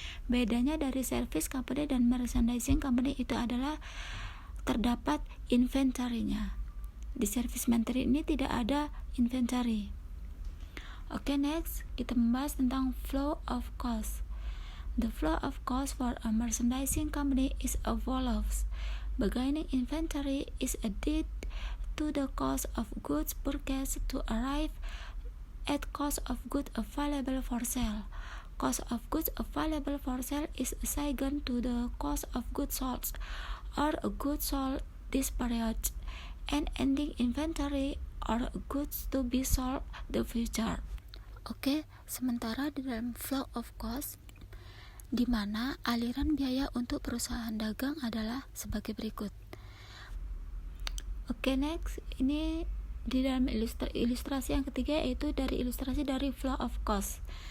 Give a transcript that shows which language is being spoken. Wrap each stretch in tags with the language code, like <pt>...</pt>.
<id>Bedanya dari service company dan merchandising company itu adalah terdapat inventory-nya. Di service inventory ini tidak ada inventory. Oke, next kita membahas tentang flow of cost.</id> <en>The flow of cost for a merchandising company is as follows. Beginning inventory is added to the cost of goods purchased to arrive at cost of goods available for sale. Cost of goods available for sale is assigned to the cost of goods sold or goods sold this period, and ending inventory or goods to be sold the future.</en> <id>Oke, sementara di dalam flow of cost, di mana aliran biaya untuk perusahaan dagang adalah sebagai berikut. Oke, next, ini di dalam ilustrasi yang ketiga, yaitu dari ilustrasi dari flow of cost.</id>